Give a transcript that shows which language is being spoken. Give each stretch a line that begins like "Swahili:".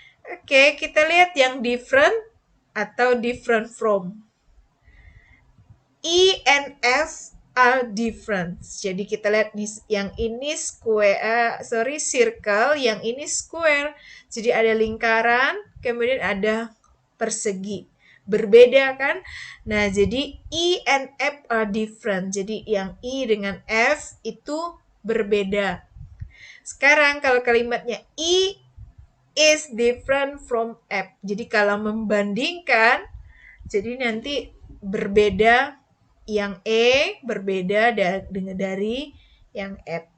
Indonesian: Oke, kita lihat yang different atau
English: different from. E and F are different.
Indonesian: Jadi kita lihat yang ini circle, yang ini square. Jadi ada lingkaran, kemudian ada persegi. Berbeda kan? Nah, jadi
English: E and F are different.
Indonesian: Jadi yang E dengan F itu berbeda. Sekarang kalau kalimatnya
English: E is different from F.
Indonesian: Jadi kalau membandingkan, jadi nanti berbeda, yang E berbeda dari yang F.